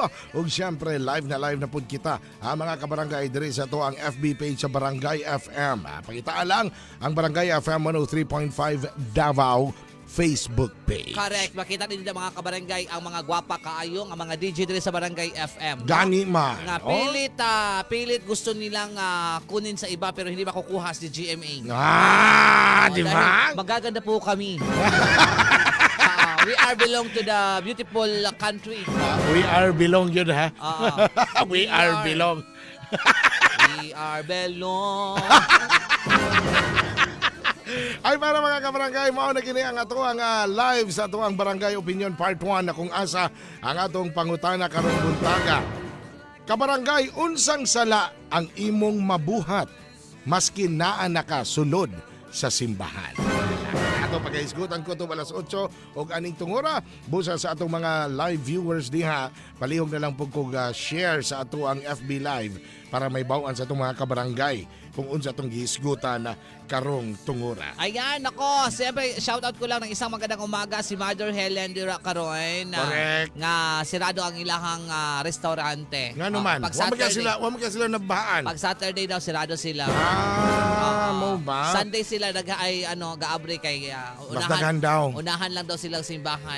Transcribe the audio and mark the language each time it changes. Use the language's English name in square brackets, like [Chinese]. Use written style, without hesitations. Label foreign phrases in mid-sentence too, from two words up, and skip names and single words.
[Cebuano] Ug siyempre live na pud kita mga kabarangay diri sa to ang FB page sa Barangay FM. Pakitaan lang ang Barangay FM 103.5 Davao Facebook page. [English] Correct. [Cebuano] Makita din nila mga kabarangay ang mga gwapa kaayong ang mga DJ diri sa Barangay FM. Gani man. [Filipino] Nga pilit gusto nilang kunin sa iba pero hindi makukuha si GMA. Di ba? Dahil magaganda po kami. [English] We are belong to the beautiful country. We are belong [Filipino] yun ha. [English] We are belong. We are belong. [Cebuano] Ay para mga kabarangay, mao na kini ang ato ang live sa ato ang Barangay Opinion Part 1 na kung asa ang atong pangutana karong buntaga. Kabarangay, unsang sala ang imong mabuhat maski naa naka sulod sa simbahan. Ato pagaisgutan ko itong alas 8 o aning tungura. Busa sa atong mga [English] live viewers [Cebuano] diha, palihog na lang po kong share sa ato ang FB Live para may bawaan sa atong mga kabarangay kung unsa atong gihisgutan na karong tungura. Ayan, [Filipino] ako. Siyempre, shoutout ko lang ng isang magandang umaga si Mother Helen Dira Caroin. [English] Correct. [Cebuano] Nga sirado ang ilahang restaurante. Nga naman, Pag wa Saturday, man sila nabahaan. pag Saturday daw, sirado sila. Mo ba? Sunday sila gaabre kay Mas daghan daw. unahan lang daw silang simbahan.